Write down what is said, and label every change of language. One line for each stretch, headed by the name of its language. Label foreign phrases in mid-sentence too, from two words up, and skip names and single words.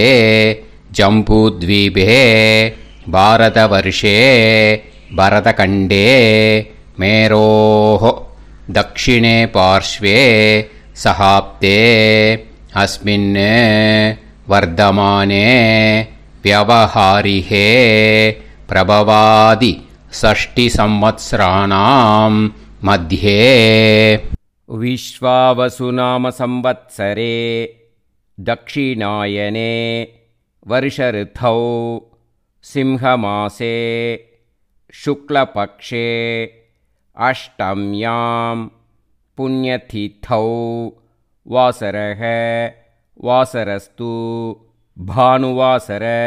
Sanskrit: जम्बूद्वीपे भारतवर्षे भरतखण्डे मेरोः दक्षिणे पार्श्वे शकाब्दे अस्मिन् वर्तमाने व्यवहारिहे प्रभवादि षष्टि संवत्सराणां मध्ये विश्वावसुनाम संवत्सरे दक्षिणायने वर्षऋतौ सिंहमासे शुक्लपक्षे अष्टम्यां पुण्यतिथौ वासरः वासरस्तु भानुवासर